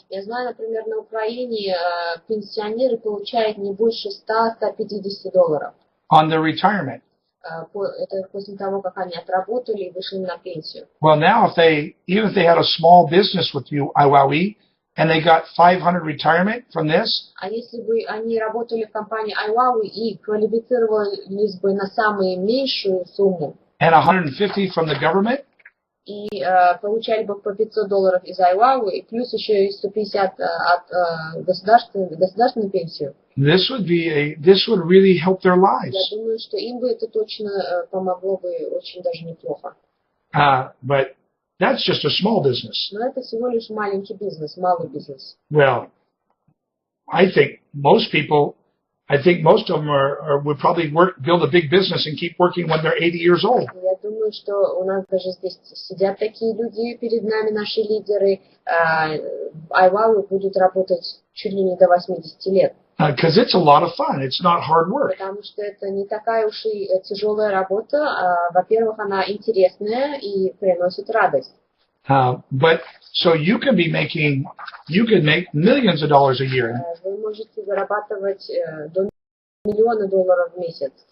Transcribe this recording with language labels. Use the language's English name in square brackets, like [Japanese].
[Russian] Я знаю, например, на Украине пенсионеры получают не больше $100-150. [English] On their retirement. [Russian] Это после того, как они отработали и вышли на пенсию. [English] Well, now even if they had a small business with you, iWowWe, and they got 500 retirement from this. [Russian] А если бы они работали в компании iWowWe и квалифицировались бы на самую меньшую сумму, [English] and 150 from the government, [Russian] и получали бы по $500 из iWowWe, и плюс еще и 150 от государственную пенсию. [English] This would really help their lives. [Russian] Я думаю, что им бы это точно помогло бы очень даже неплохо. [English] But that's just a small business. [Russian] Но это всего лишь маленький бизнес, малый бизнес. [English] Well, I think most of them would probably build a big business and keep working when they're 80 years old. [Russian] Я думаю, что у нас даже здесь сидят такие люди перед нами, наши лидеры. iWowWe будут работать чуть ли не до 80 лет. [English] Because it's a lot of fun. It's not hard work. [Russian] Потому что это не такая уж и тяжелая работа. Во-первых, она интересная и приносит радость. [English] But so you could make millions of dollars a year. [Russian] Вы можете зарабатывать до $1 миллиона в месяц.